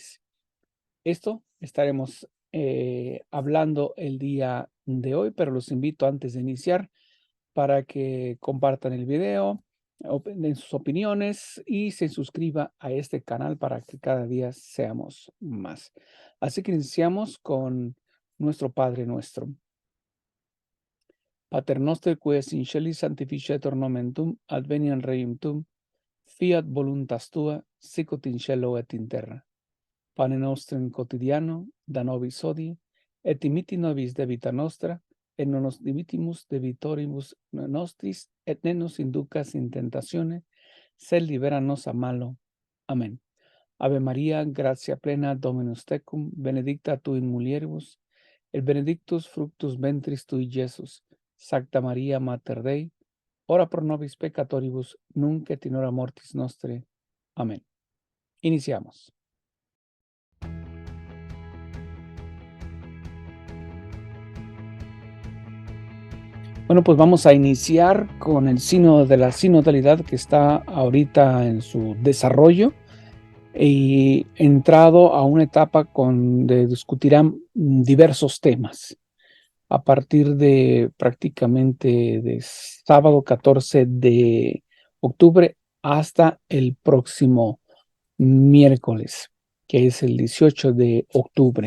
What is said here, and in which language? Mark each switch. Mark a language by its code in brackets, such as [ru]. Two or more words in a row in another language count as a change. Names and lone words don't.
[es] Esto estaremos hablando el día de hoy, pero los invito antes de iniciar para que compartan el video, den sus opiniones y se suscriba a este canal para que cada día seamos más. Así que iniciamos con nuestro Padre Nuestro. [la] Pater noster qui es in celis sanctificetur nomen tuum, adveniat regnum tuum, fiat voluntas tua, sicut in cielo et in terra. Pane nostrum quotidiano da nobis hodie, et dimitti nobis debita nostra, et non nos dimittimus debitoribus nostris, et ne nos inducas in tentatione, sed libera nos a malo. Amén. Ave María, gratia plena, Dominus tecum, benedicta tu in mulieribus, et benedictus fructus ventris tui, Iesus. Sancta María, Mater Dei, ora pro nobis peccatoribus, nunc et in hora mortis nostre. [es] Amén. Iniciamos. Bueno, pues vamos a iniciar con el sínodo de la sinodalidad que está ahorita en su desarrollo y entrado a una etapa donde discutirán diversos temas a partir de prácticamente de sábado 14 de octubre hasta el próximo miércoles, que es el 18 de octubre.